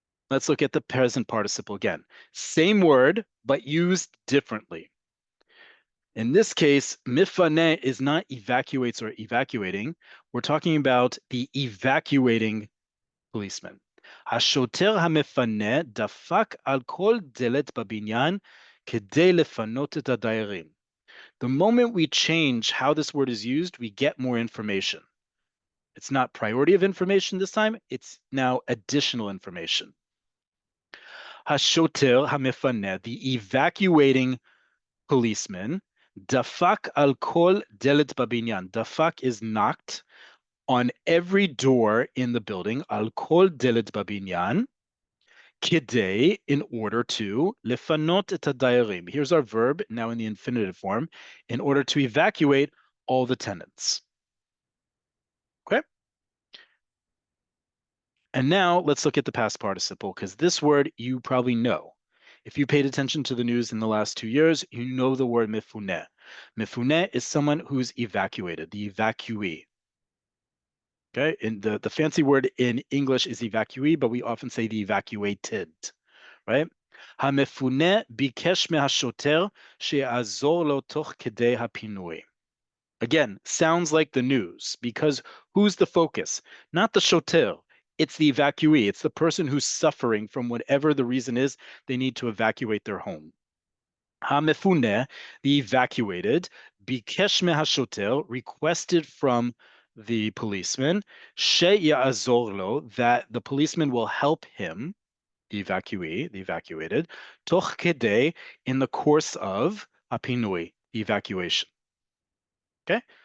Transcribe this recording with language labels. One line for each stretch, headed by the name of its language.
English: Let's look at the present participle again. Same word, but used differently. In this case, mifaneh is not evacuates or evacuating. We're talking about the evacuating policeman.
Hebrew: השוטר המפנה דפק על כל דלת בבניין כדי לפנות את הדיירים.
English: The moment we change how this word is used, we get more information. It's not priority of information this time, it's now additional information.
Hebrew: השוטר המפנה,
English: the evacuating policeman,
Hebrew: דפק על כל דלת בבניין.
English: דפק is knocked on every door in the building,
Hebrew: על כל דלת בבניין,
English: כדי, in order to,
Hebrew: לפנות את הדיירים.
English: Here's our verb, now in the infinitive form, in order to evacuate all the tenants. Okay? And now let's look at the past participle, because this word you probably know. If you paid attention to the news in the last 2 years, you know the word mifune. Mifune is someone who's evacuated, the evacuee. Okay, and the fancy word in English is evacuee, but we often say the evacuated, right?
Hebrew: המפונה ביקש מהשוטר שיעזור לו תוך כדי הפינוי.
English: Again, sounds like the news, because who's the focus? Not the shoter, it's the evacuee. It's the person who's suffering from whatever the reason is they need to evacuate their home. המפונה, the evacuated,
Hebrew: ביקש מהשוטר,
English: requested from the policeman,
Hebrew: שיעזור לו,
English: that the policeman will help him, the evacuee, the evacuated,
Hebrew: תוך כדי,
English: in the course of, הפינוי, the evacuation. Okay?